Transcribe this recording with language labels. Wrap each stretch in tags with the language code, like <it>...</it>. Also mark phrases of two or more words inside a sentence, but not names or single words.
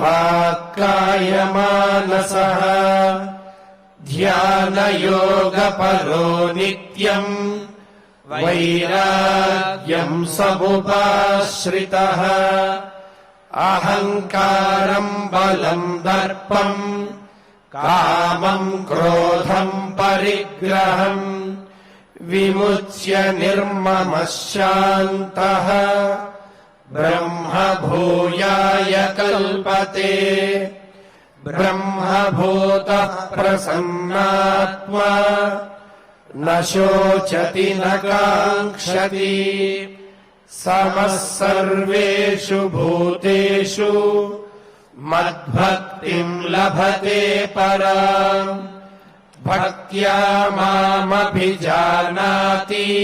<sa>వాక్కాయమానసః ధ్యానయోగపరో నిత్యం వైరాగ్యం సముపాశ్రితః అహంకారం బలం దర్పం कामम् क्रोधम् परिग्रहम् विमुच्य निर्ममः शान्तः ब्रह्मभूयाय कल्पते ब्रह्मभूतः प्रसन्नात्मा न शोचति न काङ्क्षति समः सर्वेषु भूतेषु मद्भक्तिम् लभते पराम् भक्त्या मामभिजानाति</sa>